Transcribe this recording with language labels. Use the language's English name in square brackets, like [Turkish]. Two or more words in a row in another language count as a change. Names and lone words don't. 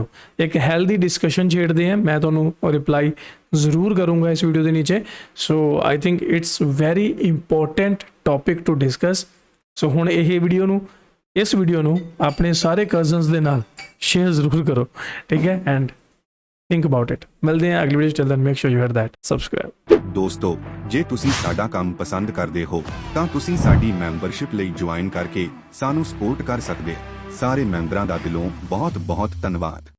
[Punjabi] ਇੱਕ ਹੈਲਦੀ ਡਿਸਕਸ਼ਨ ਛੇੜਦੇ ਹਾਂ, ਮੈਂ ਤੁਹਾਨੂੰ ਰਿਪਲਾਈ ਜ਼ਰੂਰ ਕਰੂੰਗਾ ਇਸ ਵੀਡੀਓ ਦੇ ਨੀਚੇ। [English] so I think it's very important topic to discuss. [Punjabi] ਸੋ ਹੁਣ ਇਸ ਵੀਡੀਓ ਨੂੰ ਆਪਣੇ ਸਾਰੇ ਕਜ਼ਨਸ ਦੇ ਨਾਲ ਸ਼ੇਅਰ ਜ਼ਰੂਰ ਕਰੋ, ਠੀਕ ਹੈ। [English] and think about it. [Punjabi] ਮਿਲਦੇ ਹਾਂ ਅਗਲੀ ਵੀਡੀਓ 'ਚ, [English] till then make sure you hit that subscribe। [Punjabi] ਦੋਸਤੋ, ਜੇ ਤੁਸੀਂ ਸਾਡਾ ਕੰਮ ਪਸੰਦ ਕਰਦੇ ਹੋ ਤਾਂ ਤੁਸੀਂ ਸਾਡੀ ਮੈਂਬਰਸ਼ਿਪ ਲਈ ਜੁਆਇਨ ਕਰਕੇ ਸਾਨੂੰ ਸਪੋਰਟ ਕਰ ਸਕਦੇ ਹੋ। ਸਾਰੇ ਮੈਂਬਰਾਂ ਦਾ ਦਿਲੋਂ ਬਹੁਤ ਬਹੁਤ ਧੰਨਵਾਦ।